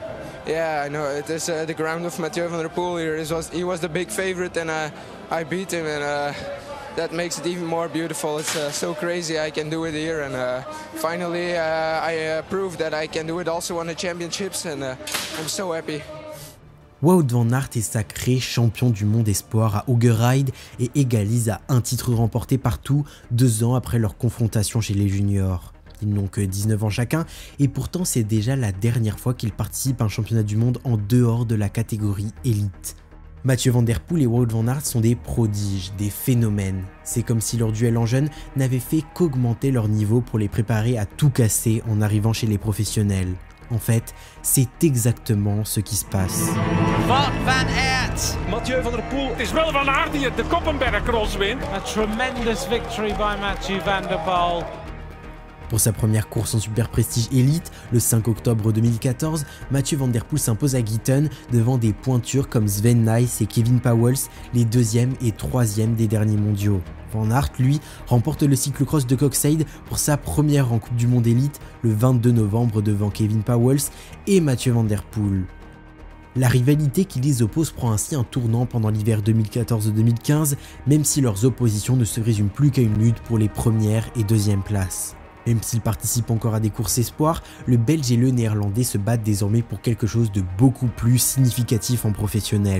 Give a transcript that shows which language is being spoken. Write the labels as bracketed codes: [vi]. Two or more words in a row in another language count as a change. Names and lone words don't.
[en] Yeah, I know. It is the ground of Mathieu van der Poel here. He was the big favorite, and I beat him, and that makes it even more beautiful. It's so crazy I can do it here, and finally I proved that I can do it also on the championships, and I'm so happy. [fr] Wout van Aert est sacré champion du monde espoir à Ugeride et égalise à un titre remporté partout 2 ans après leur confrontation chez les juniors. Ils n'ont que 19 ans chacun et pourtant c'est déjà la dernière fois qu'ils participent à un championnat du monde en dehors de la catégorie élite. Mathieu van der Poel et Wout van Aert sont des prodiges, des phénomènes. C'est comme si leur duel en jeunes n'avait fait qu'augmenter leur niveau pour les préparer à tout casser en arrivant chez les professionnels. En fait, c'est exactement ce qui se passe. Wout van Aert. Mathieu van der Poel. [nl] Het is wel Van Aert die de Koppenberg Cross wint. [en] A tremendous victory by Mathieu van der Poel. [fr] Pour sa première course en super prestige élite, le 5 octobre 2014, Mathieu van der Poel s'impose à Gieten devant des pointures comme Sven Nys et Kevin Pauwels, les 2e et 3e des derniers mondiaux. Van Aert, lui, remporte le cyclocross de Koksijde pour sa première en Coupe du Monde élite le 22 novembre devant Kevin Pauwels et Mathieu van der Poel. La rivalité qui les oppose prend ainsi un tournant pendant l'hiver 2014-2015, même si leurs oppositions ne se résument plus qu'à une lutte pour les premières et 2e places. Même s'ils participent encore à des courses espoirs, le Belge et le Néerlandais se battent désormais pour quelque chose de beaucoup plus significatif en professionnel.